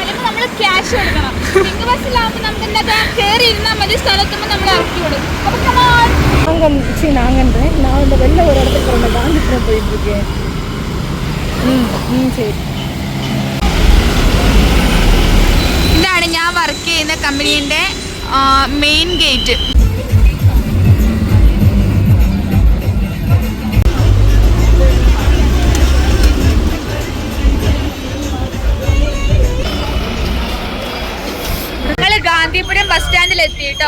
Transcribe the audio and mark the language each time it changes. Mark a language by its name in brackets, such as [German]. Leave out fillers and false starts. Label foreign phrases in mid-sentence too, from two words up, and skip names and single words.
[Malayalam] അല്ലെങ്കിൽ നമ്മൾ ക്യാഷ് കൊടുക്കണം. പിങ്ക് ബസ്സിലാകുമ്പോൾ നമുക്ക് എന്താ കയറി ഇരുന്നാൽ മതി, സ്ഥലത്തുമ്പോൾ നമ്മൾ ഇറക്കി വിടും. [Tamil] நான் இந்த வெளில ஒரு இடத்துக்கு போகிறேன், காந்திபுரம் போயிட்டுருக்கேன். சரி. [Malayalam] ഇതാണ് ഞാൻ വർക്ക് ചെയ്യുന്ന കമ്പനീൻ്റെ മെയിൻ ഗേറ്റ്. ഞങ്ങൾ ഗാന്ധിപുരം ബസ് സ്റ്റാൻഡിൽ എത്തി കേട്ടോ.